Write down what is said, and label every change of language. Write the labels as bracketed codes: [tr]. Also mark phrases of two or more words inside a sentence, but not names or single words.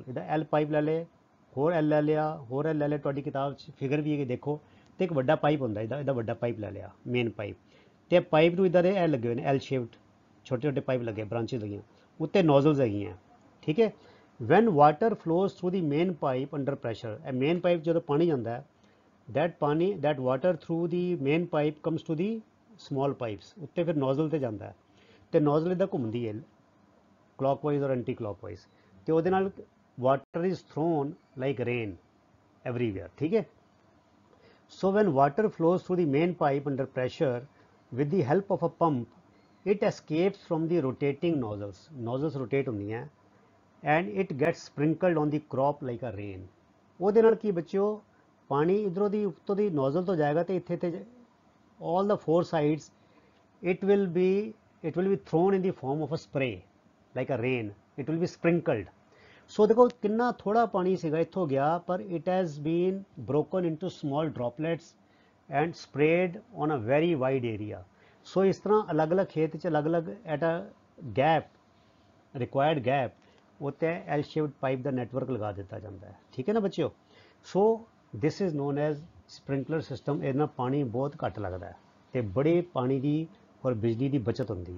[pa] ਇਹਦਾ [en] L pipe [pa] ਲੈ ਲੇ, ਹੋਰ ਐਲ ਲੈ ਲਿਆ, ਹੋਰ ਐਲ ਲੈ ਲਿਆ, ਤੁਹਾਡੀ ਕਿਤਾਬ 'ਚ ਫਿਗਰ ਵੀ ਹੈ ਦੇਖੋ, ਤੇ ਇੱਕ ਵੱਡਾ ਪਾਈਪ ਹੁੰਦਾ ਇਹਦਾ ਵੱਡਾ ਪਾਈਪ ਲੈ ਲਿਆ, [en] main pipe, [pa] ਤੇ ਪਾਈਪ ਨੂੰ ਇੱਦਾਂ ਦੇ ਇਹ ਲੱਗੇ ਹੋਏ ਨੇ [en] L shaped [pa] ਛੋਟੇ ਛੋਟੇ ਪਾਈਪ ਲੱਗੇ, ਬ੍ਰਾਂਚਿਸ ਲੱਗੀਆਂ, ਉੱਤੇ ਨੋਜ਼ਲਸ ਹੈਗੀਆਂ। ਠੀਕ ਹੈ, [en] when water flows through the main pipe under pressure, [pa] ਇਹ ਮੇਨ ਪਾਈਪ ਜਦੋਂ ਪਾਣੀ ਜਾਂਦਾ ਹੈ, [en] that water through the main pipe comes to the small pipes, [pa] ਉੱਤੇ ਫਿਰ ਨੋਜ਼ਲ ਤੇ ਜਾਂਦਾ ਹੈ, ਤੇ ਨੋਜ਼ਲ ਇੱਦਾਂ ਘੁੰਮਦੀ ਹੈ [en] clockwise or anti clockwise, [pa] ਤੇ ਉਹਦੇ ਨਾਲ [en] water is thrown like rain everywhere. [pa] ਠੀਕ ਹੈ, [en] so when water flows through the main pipe under pressure with the help of a pump, it escapes from the rotating nozzles rotate ਹੁੰਦੀਆਂ, and it gets sprinkled on the crop like a rain। [pa] ਉਹਦੇ ਨਾਲ ਕੀ ਬੱਚਿਓ, ਪਾਣੀ ਇਧਰੋਂ ਦੀ ਉੱਤੋਂ ਦੀ ਨੋਜ਼ਲ ਤੋਂ ਜਾਏਗਾ, ਤੇ ਇੱਥੇ ਤੇ [en] all the four sides it will be thrown in the form of a spray like a rain, it will be sprinkled। [pa] ਸੋ ਦੇਖੋ ਕਿੰਨਾ ਥੋੜਾ ਪਾਣੀ ਸੀਗਾ ਇੱਥੋਂ ਗਿਆ, ਪਰ [en] it has been broken into small droplets and sprayed on a very wide area। [pa] ਸੋ ਇਸ ਤਰ੍ਹਾਂ ਅਲੱਗ-ਅਲੱਗ ਖੇਤ 'ਚ ਅਲੱਗ-ਅਲੱਗ [en] at a gap required gap [pa] ਉੱਤੇ [en] L shaped [pa] ਪਾਈਪ ਦਾ ਨੈਟਵਰਕ ਲਗਾ ਦਿੱਤਾ ਜਾਂਦਾ ਹੈ। ਠੀਕ ਹੈ ਨਾ ਬੱਚਿਓ, [en] so this is known as sprinkler system. [pa] ਇਹਦੇ ਨਾਲ ਪਾਣੀ ਬਹੁਤ ਘੱਟ ਲੱਗਦਾ ਹੈ ਤੇ ਬੜੇ ਪਾਣੀ ਦੀ ਔਰ ਬਿਜਲੀ ਦੀ ਬਚਤ ਹੁੰਦੀ ਹੈ।